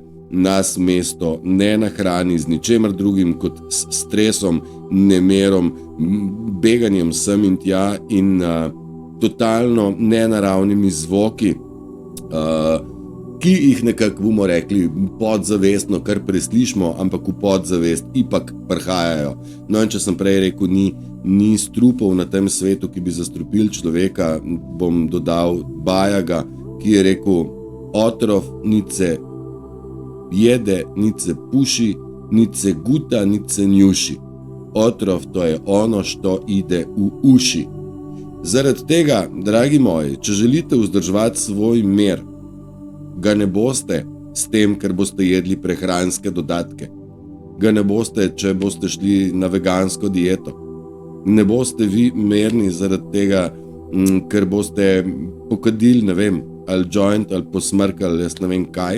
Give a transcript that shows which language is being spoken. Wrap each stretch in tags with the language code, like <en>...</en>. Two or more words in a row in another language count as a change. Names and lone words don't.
<sl>Nas mesto ne nahrani z ničemer drugim kot s stresom, nemerom, beganjem sem in tja in totalno nenaravnimi zvoki, ki jih nekako bomo rekli podzavestno, kar preslišimo, ampak v podzavest ipak prihajajo. No in če sem prej rekel, ni strupov na tem svetu, ki bi zastrupili človeka, bom dodal Bajaga, ki je rekel:</sl> <sr>otrov nic se jede, nic se puši, nic se guta, nic se njuši. Otrov, to je ono, što ide v uši.</sr> <sl>Zaradi tega, dragi moji, če želite vzdrževati svoj mir, ga ne boste s tem, ker boste jedli prehranske dodatke. Ga ne boste, če boste šli na vegansko dieto. Ne boste vi mirni zaradi tega, ker boste pokadili, ne vem, ali joint, ali posmrkali, jaz ne vem kaj.</sl>